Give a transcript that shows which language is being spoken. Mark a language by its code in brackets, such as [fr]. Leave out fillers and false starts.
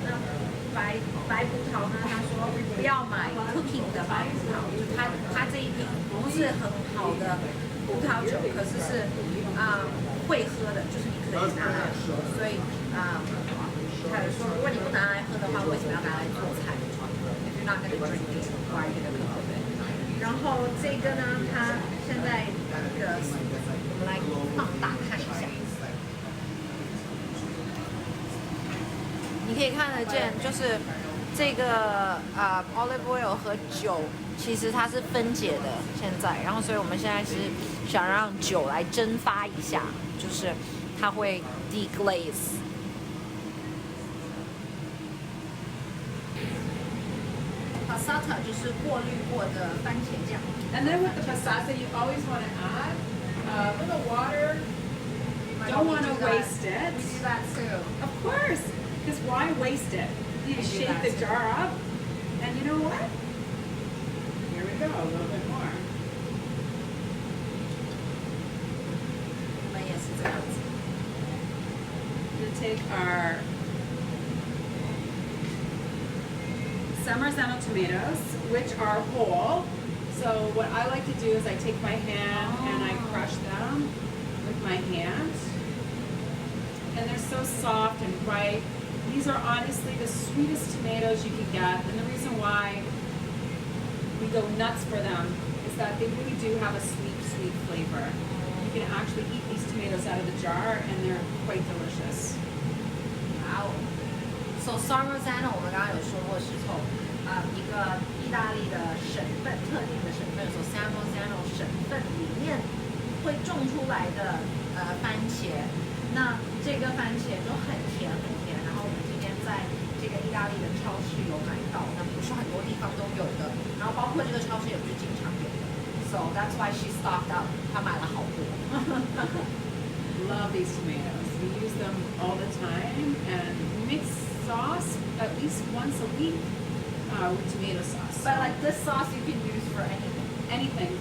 [zh] 那白葡萄呢？他说不要买 cooking 的白葡萄，就它这一瓶不是很好的葡萄酒，可是会喝的，就是你可以拿来喝。所以他就说，如果你不拿来喝的话，为什么要拿来做菜 ？ [en] If you're not gonna drink it, why are you gonna cook it? [zh] 然后这个呢，它现在我们来放大看一下。你可以看得见，就是这个olive oil 和酒，其实它是分解的。现在，然后所以我们现在是想让酒来蒸发一下，就是它会 deglaze。 Passata 就是过滤过的番茄酱。 [en] And then with the passata, you always want to add a little water. Don't want to waste it. We do that too. Of course. Because why waste it? You shake the jar up, and you know what? Here we go, a little bit more. [zh] 我们也是这样子。 [en] We'll take our Parmesan tomatoes, which are whole. So what I like to do is I take my hand and I crush them with my hand. And they're so soft and ripe. These are honestly the sweetest tomatoes you can get, and the reason why we go nuts for them is that they really do have a sweet, sweet flavor. You can actually eat these tomatoes out of the jar, and they're quite delicious. Wow. [zh] So Parmesan 我们刚刚有说过是从一个意大利的省份，特定的省份，所以 Parmesan 省份里面会种出来的番茄。那这个番茄就很甜很甜，然后我们今天在这个意大利的超市有买到，那不是很多地方都有的，然后包括这个超市也不是经常有的。 [en] So that's why she stocked up， [zh] 她买了好多。 [en] Love these tomatoes. We use them all the time, and we make sauce at least once a week with tomato sauce. But like this sauce you can use for anything. Anything.